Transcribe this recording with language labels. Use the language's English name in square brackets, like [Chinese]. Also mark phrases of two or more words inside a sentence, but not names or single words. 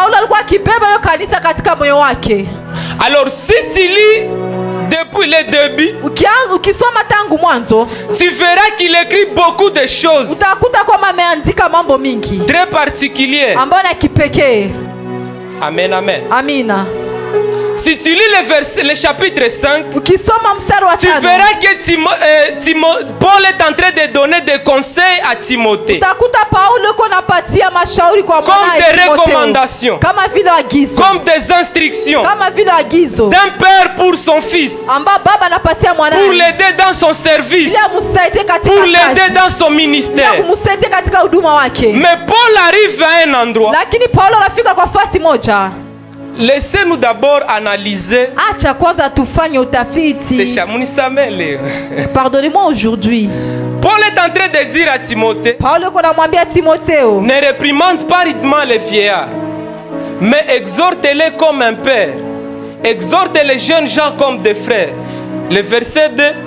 [French] Alors si tu lis depuis le début, tu verras qu'il écrit beaucoup de choses très particulières. Amen, amen. [Swahili] Amina. [French] si tu lis le chapitre 5, [Swahili] ukisoma mstari wa 5, [French] tu verras que Paul est en train de donner des conseils à Timothée. [Swahili] Utakuta Paulo konapatia mashauri kwa [French] comme des recommandations, [Swahili] kama vile agizo, [French] comme des instructions [Swahili] kama vile agizo [French] d'un père pour son fils, [Swahili] amba baba anapatia mwanae [French] pour l'aider dans son service, pour l'aider dans son ministère. [Swahili] kumsaidia katika huduma wake. [French] Mais Paul arrive à un endroit. [Swahili] Lakini Paulo anafika kwa fasi moja. [French] Laissez-nous d'abord analyser. [Swahili] Acha kwanza tufanye utafiti. [French] Pardonnez-moi aujourd'hui. Paul est en train de dire à Timothée, [Swahili] Paulo konamwambia Timotheo, [French] ne réprimande pas rudement les vieillards, mais exhorte-les comme un père. Exhorte les jeunes gens comme des frères. Le verset 2.